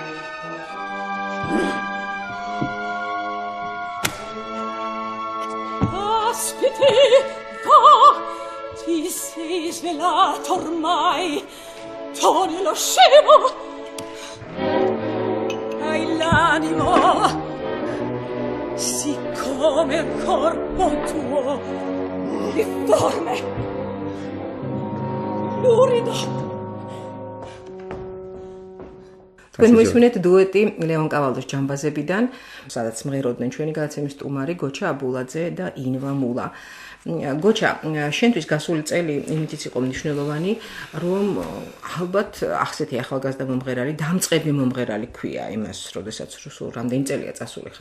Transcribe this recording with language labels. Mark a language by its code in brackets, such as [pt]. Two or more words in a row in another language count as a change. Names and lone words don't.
[it] Aspiti, va, ti sei svelato ormai, toni lo scemo, hai l'animo, siccome il corpo tuo, difforme, lurido. [ka] თქვენ მოისმინეთ დუეტი ლეონ კავალდოს ჯამბაზებიდან, სადაც მღეროდნენ ჩვენი გადაცემის სტუმარი გოჩა აბულაძე და ინვა მულა. გოჩა, შენთვის გასული წელი იმითიც იყო მნიშვნელოვანი, რომ ალბათ ახსეთი ახალგაზრდა მომღერალი, დამწყები მომღერალი ქვია იმას, როდესაც სულ რამდენი წელია წასული ხარ?